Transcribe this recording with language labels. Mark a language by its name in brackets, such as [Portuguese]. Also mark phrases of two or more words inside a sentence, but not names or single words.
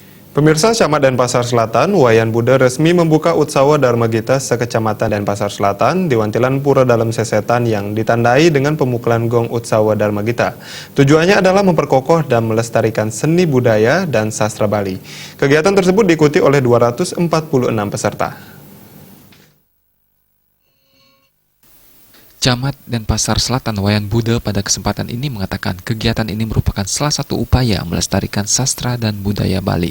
[Indonesian] Pemirsa, Camat Denpasar Selatan, Wayan Buddha resmi membuka Utsawa Dharma Gita sekecamatan Denpasar Selatan di Wantilan Pura Dalam Sesetan yang ditandai dengan pemukulan gong Utsawa Dharma Gita. Tujuannya adalah memperkokoh dan melestarikan seni budaya dan sastra Bali. Kegiatan tersebut diikuti oleh 246 peserta. Camat Denpasar Selatan Wayan Buddha pada kesempatan ini mengatakan kegiatan ini merupakan salah satu upaya melestarikan sastra dan budaya Bali.